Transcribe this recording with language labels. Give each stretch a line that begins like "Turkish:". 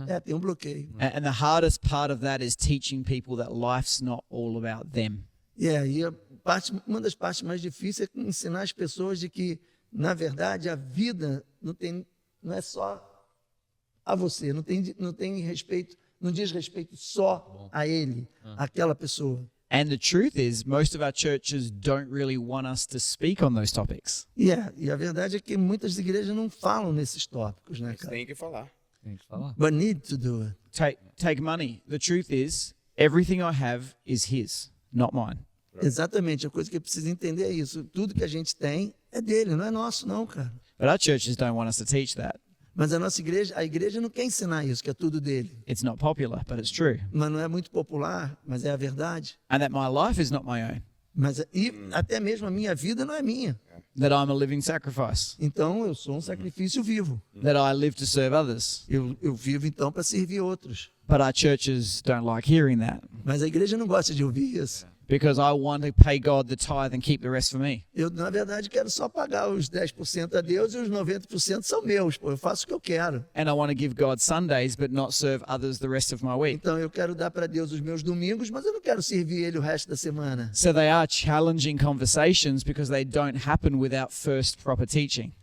Portuguese: Tem um bloqueio.
English: And the hardest part of that is teaching people that life's not all about them.
Portuguese: E uma das partes mais difíceis é ensinar as pessoas de que, na verdade, a vida não é só a você, não tem respeito, não diz respeito só a ele, aquela pessoa.
English: And the truth is, most of our churches don't really want us to speak on those topics.
Portuguese: E a verdade é que muitas igrejas não falam nesses tópicos, né, cara? Tem que falar. Tem que falar.
English: But need to do it. Take money. The truth is, everything I have is his, not mine.
Portuguese: Exatamente, a coisa que precisa entender é isso. Tudo que a gente tem é dele, não é nosso não, cara.
English: But our churches don't want us to teach that.
Portuguese: Mas a igreja não quer ensinar isso, que é tudo dele.
English: It's not popular, but it's true.
Portuguese: Mas não é muito popular, mas é a verdade.
English: And that my life is not my own.
Portuguese: E até mesmo a minha vida não é minha.
English: That I'm a living sacrifice.
Portuguese: Então eu sou um sacrifício vivo.
English: That I live to serve others.
Portuguese: Eu vivo então para servir outros.
English: But our churches don't like hearing that.
Portuguese: Mas a igreja não gosta de ouvir isso.
English: Because I want to pay God the tithe and keep the rest for me.
Portuguese: Eu, na verdade, quero só pagar os 10% a Deus e os 90% são meus. Pô, eu faço o que eu quero.
English: And I want to give God Sundays, but not serve others the rest of my week.
Portuguese: Então eu quero dar para Deus os meus domingos, mas eu não quero servir Ele o resto da semana.
English: So they are challenging conversations because they don't happen without first proper teaching.